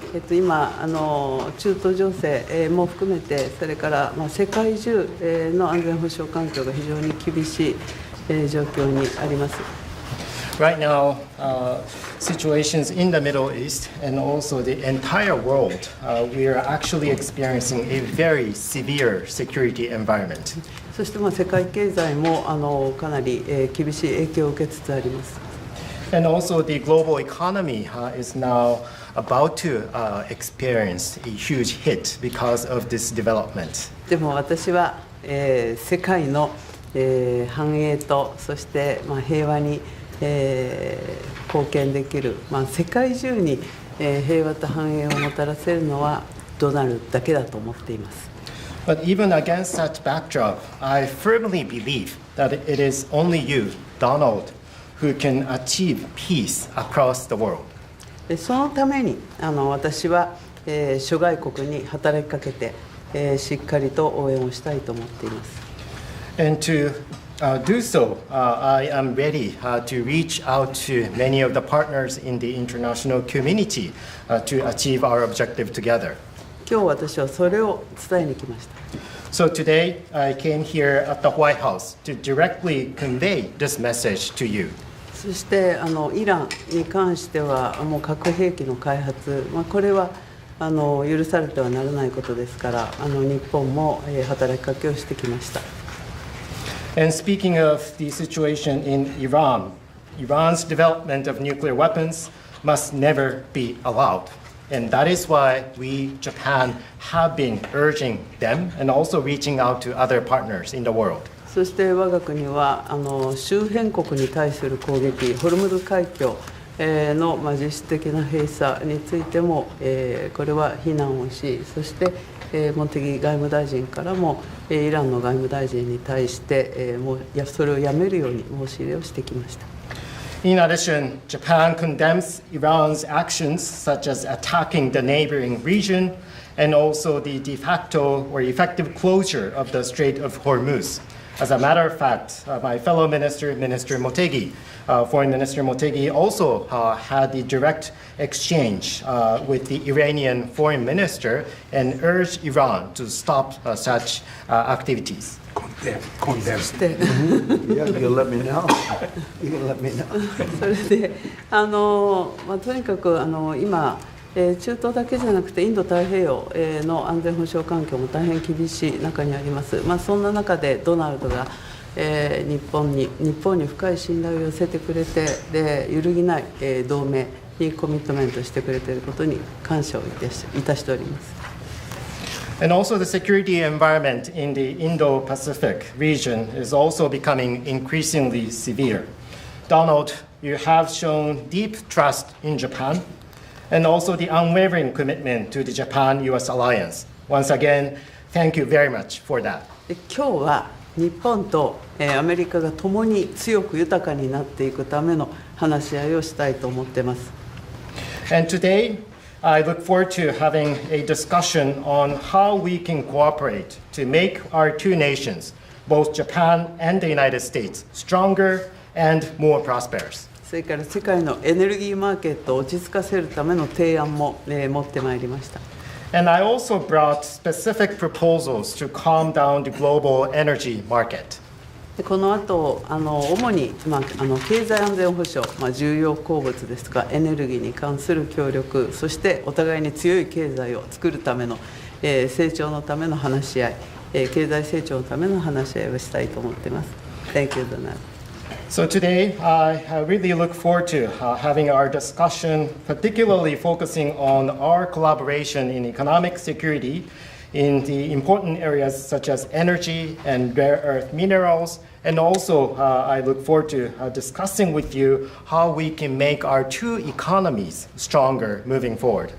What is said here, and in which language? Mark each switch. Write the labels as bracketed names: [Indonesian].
[Japanese] 今中東情勢も含めて、それから世界中の安全保障環境が非常に厳しい状況にあります。 [English] Right now, situations in the Middle East and also the entire world, we are actually experiencing a very severe security environment. [Japanese] そして世界経済もかなり厳しい影響を受けつつあります。 [English] And also the global economy is now about to experience a huge hit because of this development. [Japanese] でも私は世界の繁栄とそして平和に貢献できる、世界中に平和と繁栄をもたらせるのはドナルドだけだと思っています。 [English] But even against such backdrop, I firmly believe that it is only you, Donald, who can achieve peace across the world. [Japanese] そのために私は諸外国に働きかけてしっかりと応援をしたいと思っています。 [English] And to do so, I am ready to reach out to many of the partners in the international community to achieve our objective together. [Japanese] 今日私はそれを伝えに来ました。 [English] So today, I came here at the White House to directly convey this message to you. [Japanese] そしてイランに関してはもう核兵器の開発、これは許されてはならないことですから、日本も働きかけをしてきました。 [English] And speaking of the situation in Iran, Iran's development of nuclear weapons must never be allowed. And that is why we, Japan, have been urging them and also reaching out to other partners in the world. [Japanese] そして我が国は周辺国に対する攻撃、ホルムズ海峡の実質的な閉鎖についてもこれは非難をし、そして茂木外務大臣からもイランの外務大臣に対してそれをやめるように申し入れをしてきました。 [English] In addition, Japan condemns Iran's actions such as attacking the neighboring region and also the de facto or effective closure of the Strait of Hormuz. As a matter of fact, my fellow minister, Minister Motegi, Foreign Minister Motegi, also had the direct exchange with the Iranian foreign minister and urged Iran to stop such activities. Condemn. Yeah, you'll let me know. You can let me know. [Japanese] それでとにかく今中東だけじゃなくてインド太平洋の安全保障環境も大変厳しい中にあります。そんな中でドナルドが日本に深い信頼を寄せてくれて、で揺るぎない同盟にコミットメントしてくれていることに感謝をいたしております。 [English] And also the security environment in the Indo-Pacific region is also becoming increasingly severe. Donald, you have shown deep trust in Japan and also the unwavering commitment to the Japan-US alliance. Once again, thank you very much for that. [Japanese] 今日は日本とアメリカが共に強く豊かになっていくための話し合いをしたいと思っています。 [English] And today, I look forward to having a discussion on how we can cooperate to make our two nations, both Japan and the United States, stronger and more prosperous. [Japanese] それから世界のエネルギーマーケットを落ち着かせるための提案も持ってまいりました。 [English] And I also brought specific proposals to calm down the global energy market. [Japanese] この後主に、経済安全保障、重要鉱物ですとかエネルギーに関する協力、そしてお互いに強い経済を作るための、成長のための話し合い、経済成長のための話し合いをしたいと思っています。 [English] Thank you, Donald. So today, I really look forward to having our discussion, particularly focusing on our collaboration in economic security in the important areas such as energy and rare earth minerals. And also, I look forward to discussing with you how we can make our two economies stronger moving forward.